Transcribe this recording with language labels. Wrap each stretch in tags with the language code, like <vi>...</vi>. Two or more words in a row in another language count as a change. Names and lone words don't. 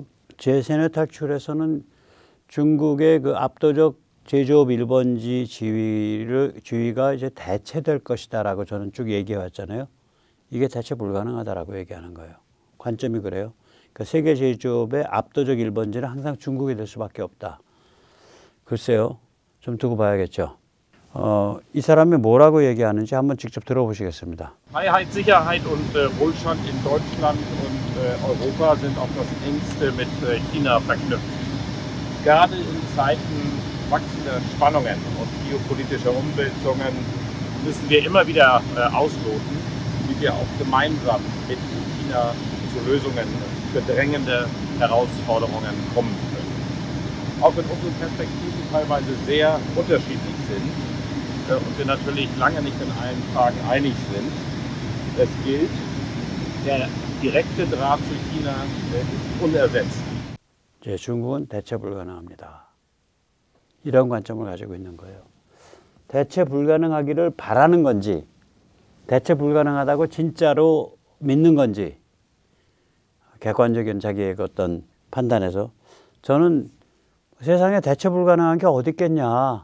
<ko>제3의 탈출에서는 중국의 그 압도적 제조업 일본지 지위가 이제 대체될 것이다라고 저는 쭉 얘기해 왔잖아요. 이게 대체 불가능하다라고 얘기하는 거예요. 관점이 그래요. 그러니까 세계 제조업의 압도적 일본지는 항상 중국이 될 수밖에 없다. 글쎄요. 좀 두고 봐야겠죠. 이 사람이 뭐라고 얘기하는지 한번 직접 들어보시겠습니다.</ko> <de>Freiheit, Sicherheit und Wohlstand in Deutschland und Europa sind auf das engste mit China verknüpft. Gerade in Zeiten wachsender Spannungen und geopolitischer Umwälzungen müssen wir immer wieder ausloten, wie wir auch gemeinsam mit China zu Lösungen für drängende Herausforderungen kommen können. Auch wenn unsere Perspektiven teilweise sehr unterschiedlich sind und wir natürlich lange nicht in allen Fragen einig sind, es gilt, der direkte Draht zu China ist unersetzlich.</de> <ko>중국은 대체 불가능합니다. 이런 관점을 가지고 있는 거예요. 대체 불가능하기를 바라는 건지, 대체 불가능하다고 진짜로 믿는 건지, 객관적인 자기의 어떤 판단에서 저는 세상에 대체 불가능한 게 어디 있겠냐.</ko>